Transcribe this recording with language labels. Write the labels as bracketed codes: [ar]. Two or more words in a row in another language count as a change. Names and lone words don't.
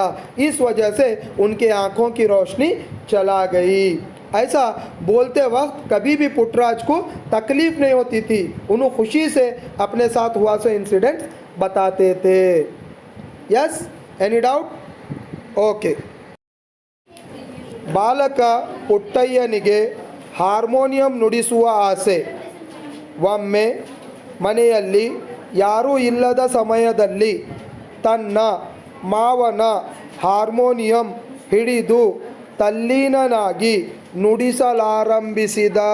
[hi] इस वजह से उनके आँखों की रोशनी चला गई. ऐसा बोलते वक्त कभी भी पुट्टराज को तकलीफ़ नहीं होती थी. उन्होंने खुशी से अपने साथ हुआ सो इंसिडेंट बताते थे. [en] Yes, any doubt? Okay. [kn] ಬಾಲಕ ಪುಟ್ಟಯ್ಯನಿಗೆ ಹಾರ್ಮೋನಿಯಂ ನುಡಿಸುವ ಆಸೆ. ಒಮ್ಮೆ ಮನೆಯಲ್ಲಿ ಯಾರೂ ಇಲ್ಲದ ಸಮಯದಲ್ಲಿ ತನ್ನ ಮಾವನ ಹಾರ್ಮೋನಿಯಂ ಹಿಡಿದು ತಲ್ಲೀನನಾಗಿ ನುಡಿಸಲಾರಂಭಿಸಿದ.